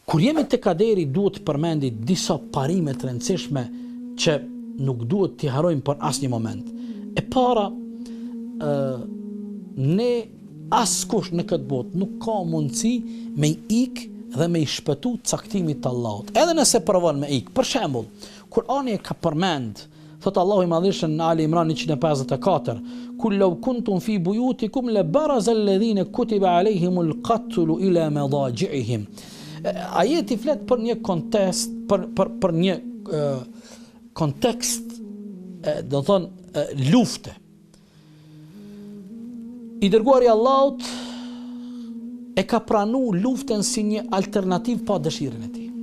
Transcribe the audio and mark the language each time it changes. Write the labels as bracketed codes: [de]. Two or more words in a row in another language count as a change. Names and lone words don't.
[sq] Kur jemi te kaderi, duhet të përmendi disa parime të rëndësishme që nuk duhet t'i harojmë për asnjë moment. E para, ne askush në këtë botë nuk ka mundësi me ik dhe me i shpëtu caktimit të Allahut. Edhe nëse provon me ik. Për shembull, Kurani e ka përmend, thot Allahu i Madhëshëm në Ali Imran 154, [ar] "قل لو كنتم في بيوتكم لبرز الذين كتب عليهم القتل إلى مضاجعهم." [sq] Ajeti flet për një kontekst, për një kontekst, do të thonë lufte. I dërguari Allahut e ka pranu luftën si një alternativë pa dëshirën e tij.